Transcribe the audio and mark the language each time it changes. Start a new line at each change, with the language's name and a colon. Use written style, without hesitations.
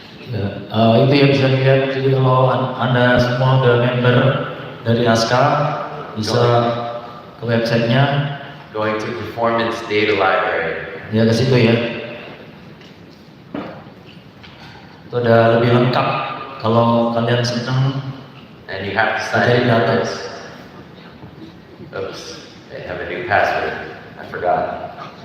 Indonesian: Ya, itu yang bisa dilihat. Jadi kalau Anda semua udah member dari asca, bisa ke websitenya.
English: Going to performance data library.
Indonesian: Ya ke situ ya. Itu udah lebih lengkap kalau kalian senang.
English: And you have to sign in for this. Oops, they have a new password. I forgot.